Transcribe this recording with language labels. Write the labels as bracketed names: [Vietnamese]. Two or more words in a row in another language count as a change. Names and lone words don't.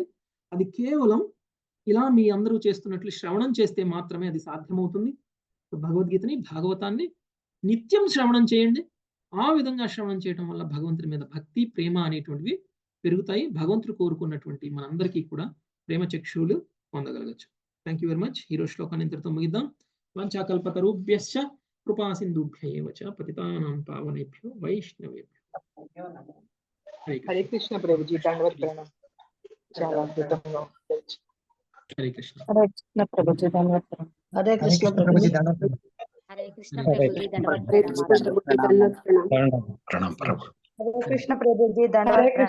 [Telugu] అది కేవలం ఇలా మీ అందరూ చేస్తున్నట్లు శ్రవణం చేస్తే మాత్రమే అది సాధ్యమవుతుంది. భగవద్గీతని, భాగవతాన్ని నిత్యం శ్రవణం చేయండి. ఆ విధంగా శ్రవణం చేయడం వల్ల భగవంతుడి మీద భక్తి, ప్రేమ అనేటువంటివి పెరుగుతాయి. భగవంతుడు కోరుకున్నటువంటి మనందరికీ కూడా ప్రేమ చక్షువులు పొందగలగచ్చు. [English] Thank you very much. [Telugu] ఈరోజు శ్లోకాన్ని ఇంతటితో ముగిద్దాం. [Sanskrit] వాంఛాకల్పతరుభ్యశ్చ కృపా సింధుభ్య ఏవ చ పతితానాం పావనేభ్యో వైష్ణవేభ్యో. [Telugu] హరే కృష్ణ ప్రభుజీ, దండవత్ ప్రణామం. చాలా అద్భుతంగా ఉంది. హరే కృష్ణ. హరే కృష్ణ ప్రభుజీ, దండవత్ ప్రణామం. హరే కృష్ణ ప్రభుజీ, దండవత్ ప్రణామం. హరే కృష్ణ ప్రభుజీ, దండవత్ ప్రణామాలు. ప్రణామం ప్రభు. హరే కృష్ణ ప్రభుజీ, హరే దండవత్